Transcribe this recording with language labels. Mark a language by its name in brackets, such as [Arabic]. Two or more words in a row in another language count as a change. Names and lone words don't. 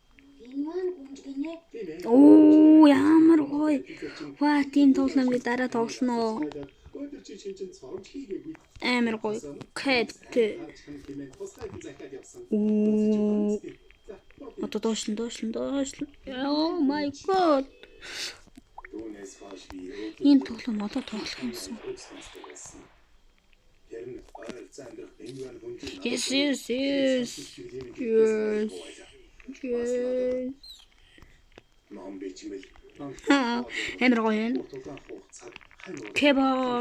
[Mongolian] Оо ямар гоё. Ваа тийм тоглоом би дараа тоглоно. Амар гоё. Кэт. Одоо доошлон. [English] Oh my god. [Mongolian] Энэ тоглоом одоо тоглох юмсан. [English] Yes, yes, yes. Yes. Yes. [Mongolian] ном бичмэл Амар гоё юм. Keyboard.